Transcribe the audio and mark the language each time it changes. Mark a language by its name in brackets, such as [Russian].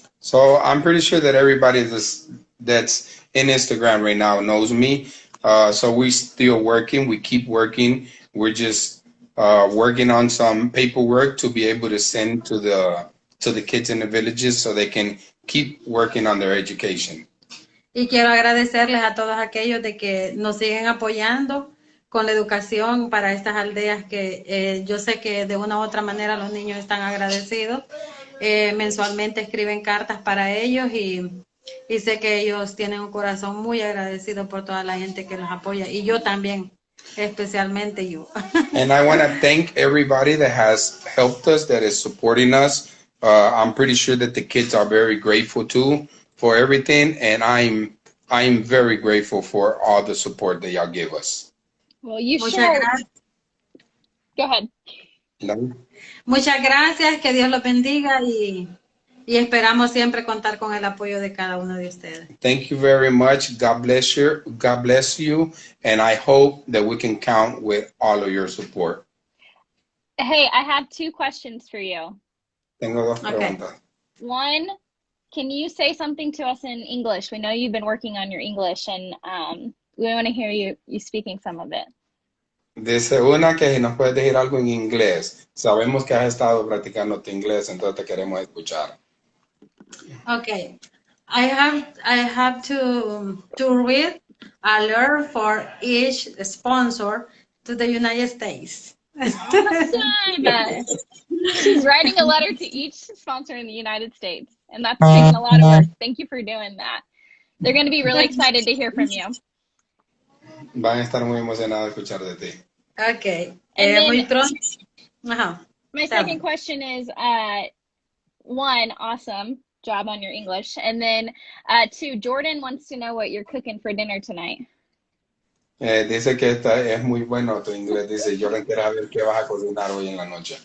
[English] So I'm pretty sure that everybody that's in Instagram right now knows me. So we still working. We keep working. We're just working on some paperwork to be able to send to the kids in the villages so they can keep working on their education. [Spanish] Y quiero agradecerles a todos aquellos de que nos siguen apoyando con la educación para estas aldeas que yo sé que de una u otra manera los niños están agradecidos. Mensualmente escriben cartas para ellos y sé que ellos tienen un corazón muy agradecido por toda la gente que los apoya y yo también, especialmente yo. [English] And I want to thank everybody that has helped us, that is supporting us. I'm pretty sure that the kids are very grateful too for everything, and I'm very grateful for all the support that y'all give us. Well, you [Spanish] Muchas [English] should. [Spanish] gracias. [English] Go ahead. No? [Spanish] Muchas gracias, que Dios los bendiga y esperamos siempre contar con el apoyo de cada uno de ustedes. [English] Thank you very much. God bless you. God bless you, and I hope that we can count with all of your support. Hey, I have 2 questions for you. [Spanish] Tengo dos [English] Okay. [Spanish] preguntas. [English] One, can you say something to us in English? We know you've been working on your English, and we want to hear you speaking some of it. [Spanish] Dice una que si nos puedes decir algo en inglés. Sabemos que has estado practicando tu inglés, entonces te queremos escuchar. [English] Okay, I have to read a letter for each sponsor to the United States. Awesome. She's writing a letter to each sponsor in the United States, and that's taking a lot of work. Thank you for doing that. They're going to be really excited to hear from you. [Spanish] Van a estar muy emocionados de escuchar de ti. [English] Okay, And then- [Spanish] muy pronto. Ajá. [English] My second question is, 1, awesome job on your English, and then 2, Jordan wants to know what you're cooking for dinner tonight. [Spanish] Dice que es muy bueno tu inglés. Dice, yo le quiero saber qué vas a cocinar hoy en la noche.